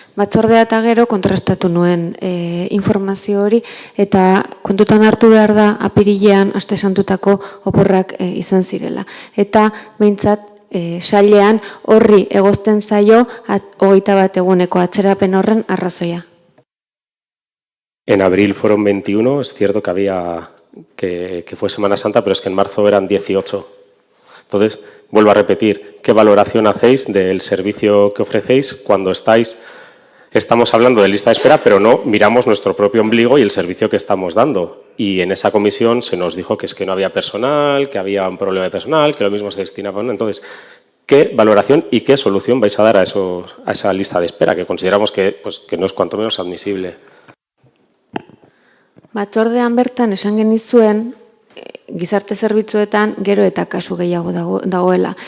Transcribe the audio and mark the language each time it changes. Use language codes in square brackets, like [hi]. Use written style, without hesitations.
[eu] Batzordea eta gero kontrastatu nuen informazio hori, eta kontutan hartu behar da apirilean aste santutako oporrak izan zirela. Eta behintzat sailean horri egozten zaio 21 eguneko atzerapen horren arrazoia. [es] En abril fueron 21, es cierto que fue Semana Santa, pero es que en marzo eran 18. Entonces, vuelvo a repetir, ¿qué valoración hacéis del servicio que ofrecéis cuando estamos hablando de lista de espera, pero no miramos nuestro propio ombligo y el servicio que estamos dando? Y en esa comisión se nos dijo que es que no había personal, que había un problema de personal, que lo mismo se destinaba. Entonces, ¿qué valoración y qué solución vais a dar a esa lista de espera, que consideramos que no es cuanto menos admisible? [eu] Batzordean bertan esan genizuen gizarte zerbitzuetan gero eta kasu gehiago dagoela.